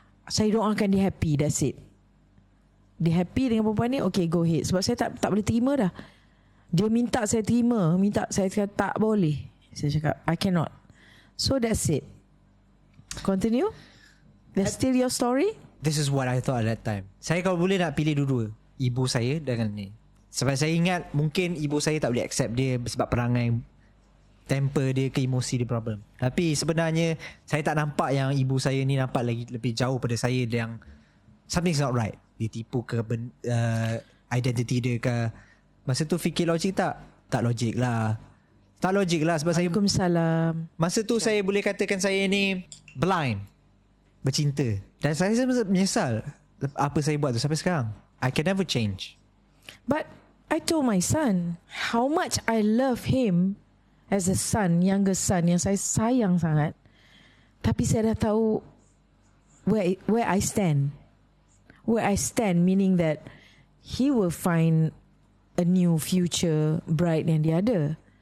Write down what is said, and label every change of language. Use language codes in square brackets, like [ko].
[ms] Saya doakan dia happy, [en] that's it. [ms] Dia happy dengan perempuan ni, [en] okay go ahead. [ms] Sebab saya tak boleh terima dah. Dia minta saya terima, minta saya cakap tak boleh. Saya cakap, [en] I cannot. So that's it. Continue. That's still your story? This is what I thought at that time. [ms] Saya kalau boleh nak pilih dua-dua, ibu saya dengan ni. Sebab saya ingat mungkin ibu saya tak boleh accept dia sebab perangai, temper dia, ke emosi dia problem. Tapi sebenarnya saya tak nampak yang ibu saya ni nampak lagi lebih jauh pada saya, yang [en] something's not right. [ms] Dia tipu ke identity dia ke. Masa tu fikir logik tak? Tak logik lah. Tak logik lah sebab saya, Waalaikumsalam. masa tu saya boleh katakan saya ni blind, bercinta. Dan saya menyesal apa saya buat tu sampai sekarang. [en] I can never change. But I told my son how much I love him as a son, younger son, [ms] yang saya sayang sangat. Tapi saya dah tahu [en] where I stand. Where I stand meaning that he will find a new future bright than the other.